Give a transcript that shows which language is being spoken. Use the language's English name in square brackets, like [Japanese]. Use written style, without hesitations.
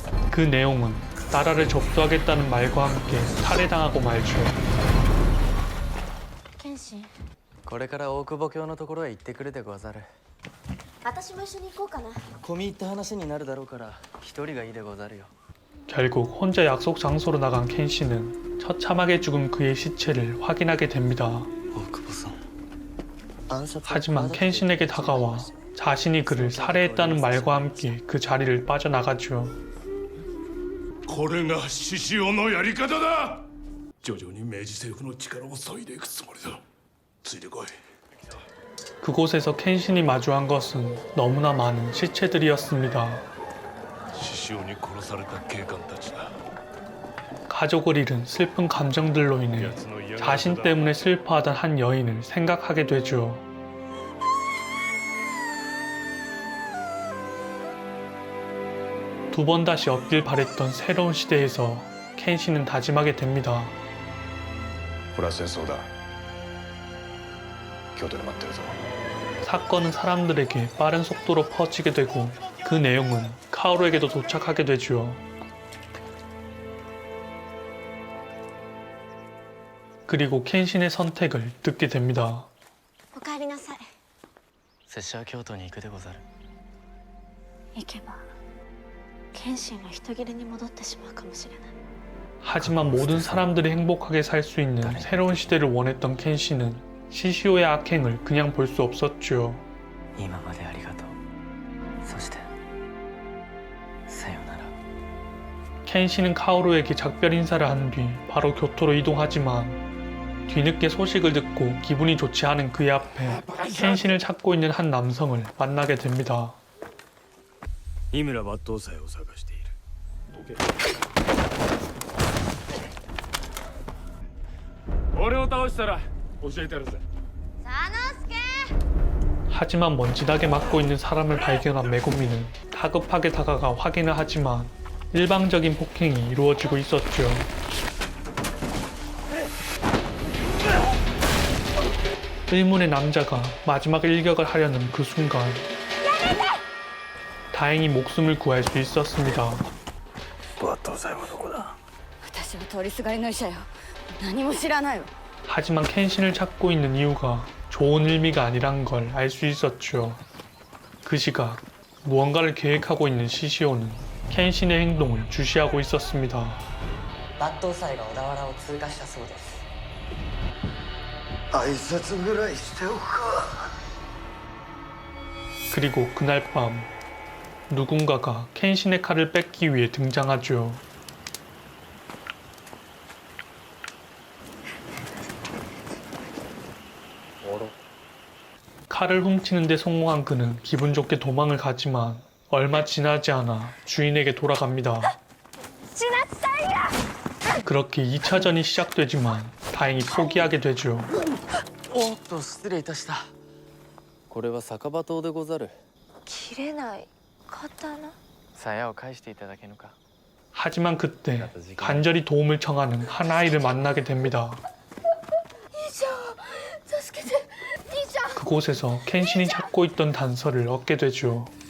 [Korean] 그 내용은 나라를 접수하겠다는 말과 함께 살해당하고 말죠. [Japanese] 剣心これから大久保卿のところへ行ってくるでござる。私も一緒に行こうかな。込み入った話になるだろうから一人がいいでござるよ。 [Korean] 결국 혼자 약속 장소로 나간 켄신은 처참하게 죽은 그의 시체를 확인하게 됩니다. 하지만 켄신에게 다가와 자신이 그를 살해했다는 말과 함께 그 자리를 빠져나가죠. [Japanese] これが獅子王のやり方だ徐々に明治政府の力を削いでいくつもりだついてこい [Korean] 그곳에서 켄신이 마주한 것은 너무나 많은 시체들이었습니다. [Japanese] 獅子王に殺された警官たちだ [Korean] 가족을 잃은 슬픈 감정들로 인해 자신 때문에 슬퍼하던 한 여인을 생각하게 되죠. 두 번 다시 얻길 바랬던 새로운 시대에서 켄신은 다짐하게 됩니다. [Japanese] これは戦争だ京都で待ってるぞ [Korean] 사건은 사람들에게 빠른 속도로 퍼지게 되고 그 내용은 카오루에게도 도착하게 되죠. 그리고 켄신의 선택을 듣게 됩니다. [Japanese] おかえりなさい。拙者は京都に行くでござる。行けば謙信が人斬りに戻ってしまうかもしれない。 [Korean] 하지만 모든 사람들이 행복하게 살 수 있는 새로운 시대를 원했던 켄신은 시시오의 악행을 그냥 볼 수 없었죠. [Japanese] 今までありがとう。そしてさよなら。 [Korean] 켄신은 카오루에게 작별 인사를 한 뒤 바로 교토로 이동하지만 뒤늦게 소식을 듣고 기분이 좋지 않은 그의 앞에 켄신을 찾고 있는 한 남성을 만나게 됩니다. [Japanese] 井村抜刀斎を探している。俺を倒したら教えてやるぜ。 [Korean] 하지만 먼지나게 맞고 있는 사람을 발견한 메구미는 다급하게 다가가 확인을 하지만 일방적인 폭행이 이루어지고 있었죠. 의문의 남자가 마지막 일격을 하려는 그 순간 다행히 목숨을 구할 수 있었습니다. [Japanese] 抜刀斎はどこだ。私は通りすがりの医者よ。何も知らないわ。 [Korean] 하지만 켄신을 찾고 있는 이유가 좋은 의미가 아니란 걸 알 수 있었죠. 그 시각 무언가를 계획하고 있는 시시오는 켄신의 행동을 주시하고 있었습니다. [Japanese] 抜刀斎が小田原を通過したそうです。挨拶ぐらいしておくか。 [Korean] 그리고 그날 밤 누군가가 켄신의 칼을 뺏기 위해 등장하죠. 칼을 훔치는 데 성공한 그는 기분 좋게 도망을 가지만 얼마 지나지 않아 주인에게 돌아갑니다. 그렇게 2차전이 시작되지만 다행히 포기하게 되죠. [Japanese] おっと失礼いたした。これは酒場刀でござる。切れない刀。鞘を返していただけぬか。 [Korean] 하지만 그때 간절히 도움을 청하는 한 아이를 만나게 됩니다. 그곳에서 켄신이 찾고 있던 단서를 얻게 되죠.